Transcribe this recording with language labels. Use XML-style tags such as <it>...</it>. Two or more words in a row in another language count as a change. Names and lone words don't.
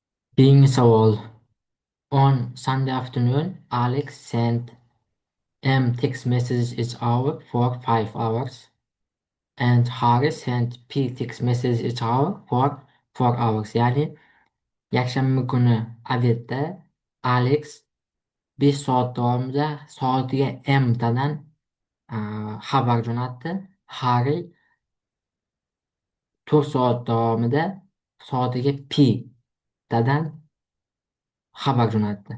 <uz>Keyingi savol.</uz> <en>On Sunday afternoon, Alex sent text messages each hour for 5 hours, and Harry sent P text messages each hour for 4 hours.</en> <uz>Ya'ni yakshanba kuni obedda Alex 5 soat davomida soatiga M tadan xabar jo'natdi. Harry 4 soat davomida soatiga P tadan xabar jo'natdi.</uz>